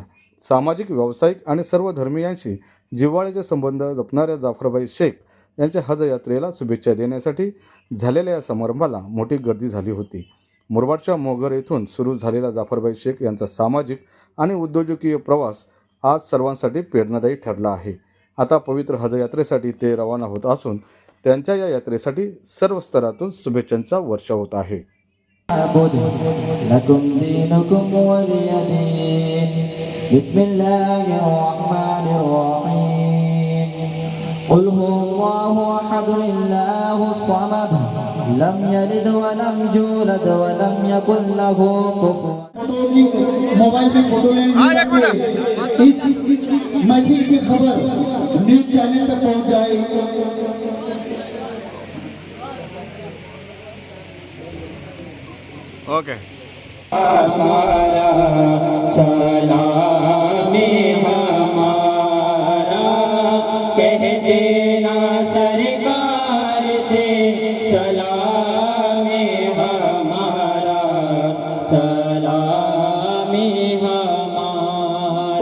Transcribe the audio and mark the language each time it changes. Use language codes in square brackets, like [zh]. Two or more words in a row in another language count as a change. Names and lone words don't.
[mr] सामाजिक, व्यावसायिक आणि सर्व धर्मियांशी जिव्हाळ्याचे संबंध जपणाऱ्या जाफरभाई शेख यांच्या हज यात्रेला शुभेच्छा देण्यासाठी झालेल्या या समारंभाला मोठी गर्दी झाली होती. मुरबाडच्या मोहगर येथून सुरू झालेला जाफरभाई शेख यांचा सामाजिक आणि उद्योजकीय प्रवास आज सर्वांसाठी प्रेरणादायी ठरला आहे. आता पवित्र हज यात्रेसाठी ते रवाना होत असून त्यांच्या या यात्रेसाठी सर्व स्तरातून शुभेच्छांचा वर्षाव होत आहे. [ar] لم يلد ولم يولد ولم يكن له كفوا. [hi] मोबाइल में फोटो लेने इस महफिल की खबर न्यूज चैनल तक पहुंच जाए। ओके. सलामी हमारा कह देना सरकार से, सलामी हमारा, सलामी हमारा।